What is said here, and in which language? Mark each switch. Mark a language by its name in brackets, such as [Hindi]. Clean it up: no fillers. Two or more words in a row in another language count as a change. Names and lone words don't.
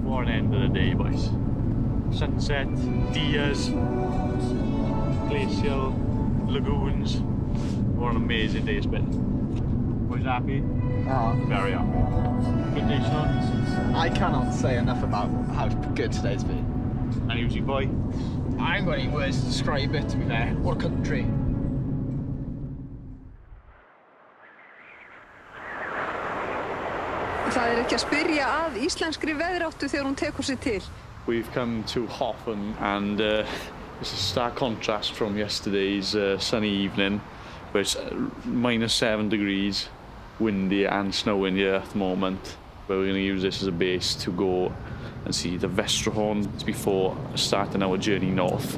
[English] What an end of the day, boys. Sunset, Dias, glacial, lagoons. What an amazing day it's been. Boys happy? Very happy. Good day, Sean. I cannot say enough about how good today's been. And you, boy? I ain't got any words to describe it, to be fair. What a country. [Icelandic] Það ekki að spyrja að íslenskri veðráttu þegar hún tekur sig til. [English] We've come to Hoffen and it's a stark contrast from yesterday's sunny evening where it's -7 degrees, windy and snowing here at the moment. But we're going to use this as a base to go and see the Vestrahorn before starting our journey north.